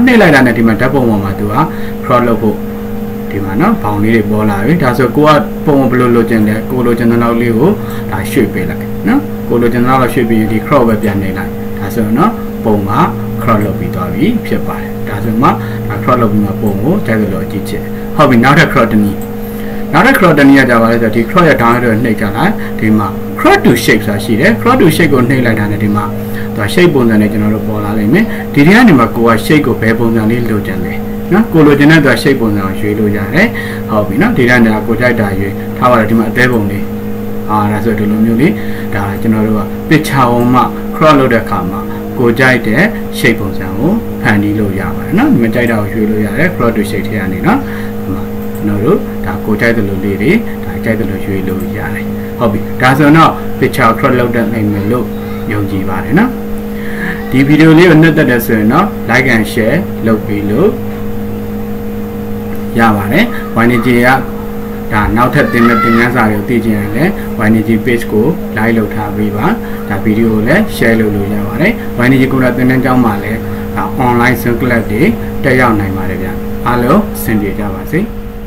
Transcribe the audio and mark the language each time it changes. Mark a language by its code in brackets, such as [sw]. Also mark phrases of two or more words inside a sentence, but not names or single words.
[my] နှိပ်လိုက်တာနဲ့ဒီမှာဓာတ်ပုံပေါ်မှာသူက crop လုပ်ဖို့ဒီမှာနော်ဘောင်လေးတွေပေါ်လာပြီဒါဆိုကိုကပုံဘယ်လိုလိုချင်လဲကိုလိုချင်တဲ့နောက်လေးကိုဒါရွှေ့ပေးလိုက်နော်ကိုလိုချင်တဲ့နောက်ရွှေ့ပြီးဒီ crop ပဲပြန်နေလိုက်ဒါဆိုနော်ပုံမှာ crop လုပ်ပြီးသွားပြီဖြစ်ပါတယ်ဒါဆိုမှဒါ crop လုပ်ပြီးမှပုံကိုတိုက်လို့ အကြည့်ချင်ဟုတ်ပြီနောက်ထပ် crop တနည်းနောက်ထပ် crop တနည်းကကြပါလဲဆိုဒီ crop ရဲ့ down ရဲ့နှိပ်ကြလိုက်ဒီမှာ [en] crop to shape [my] ဆိုတာရှိတယ် [en] crop to shape [my] ကိုနှိပ်လိုက်တာနဲ့ဒီမှာဒါ shape ပုံစံနဲ့ကျွန်တော်တို့ပေါ်လာလိမ့်မယ်ဒီထဲကနေမှာကိုက shape ကိုဘယ်ပုံစံလေးလိုချင်လဲနော်ကိုလိုချင်တဲ့သူက shape ပုံစံကိုရွေးလို့ရတယ်ဟုတ်ပြီနော်ဒီတိုင်းကကိုကြိုက်တာရွေးထားပါတယ်ဒီမှာအသေးပုံ လေးဒါဆိုဒီလိုမျိုးလေးဒါကျွန်တော်တို့က picture ပုံမှာ crop လုပ်တဲ့အခါမှာကိုကြိုက်တဲ့ shape ပုံစံကိုဖန်တီးလို့ရပါတယ်နော်မကြိုက်တာကိုရွေးလို့ရတယ် [en] crop to shape [my] ထဲကနေနော်ဒီမှာကျွန်တော်တို့ဒါကိုကြိုက်တဲ့လိုလေးတွေဒါကြိုက်တဲ့လိုရွေးလို့ရတယ်ဟုတ်ပြီဒါဆိုတော့ [en] picture crop [my] လုပ်တဲ့နိုင်မယ်လို့ယုံကြည်ပါတယ်နော်ဒီဗီဒီယိုလေးကိုနှစ်သက်တဲ့ဆိုရင်တော့ [en] like and share [my] လုပ်ပြီးလို့ ရပါတယ် YNG ကဒါနောက်ထပ်သင်တဲ့သင်ခန်းစာတွေကိုသိချင်ရင်လည်း YNG page ကို like လုပ်ထားပေးပါဒါဗီဒီယိုကိုလည်း share လုပ်လို့ရပါတယ် YNG ကိုယ်တိုင်သင်တဲ့ကျောင်းမှာလည်းဒါ [en] online class [my] တွေတက်ရောက်နိုင်ပါတယ်ဗျအားလုံးအဆင်ပြေကြပါစေ